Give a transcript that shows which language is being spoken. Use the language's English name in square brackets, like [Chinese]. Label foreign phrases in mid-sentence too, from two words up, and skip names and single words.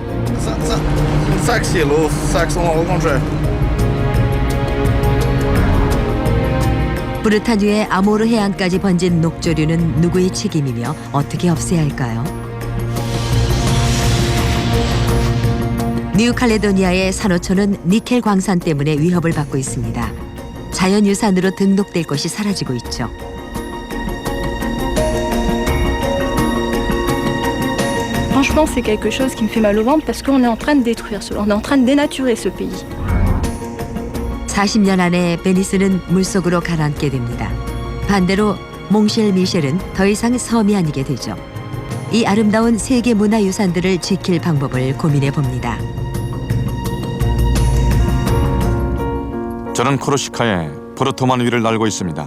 [Korean] 브르타뉴의 아모르 해안까지 번진 녹조류는 누구의 책임이며 어떻게 없애야 할까요? 뉴칼레도니아의 산호초는 니켈 광산 때문에 위협을 받고 있습니다. 자연유산으로 등록될 것이 사라지고 있죠. [French] Franchement, c'est quelque chose qui me fait mal au ventre parce qu'on est en train de détruire cela. On est en train de dénaturer ce pays. [Korean] 40년 안에 베니스는 물속으로 가라앉게 됩니다. 반대로 몽쉘 미셸은 더 이상 섬이 아니게 되죠. 이 아름다운 세계 문화유산들을 지킬 방법을 고민해 봅니다. 저는 코르시카의 포르토만 위를 날고 있습니다.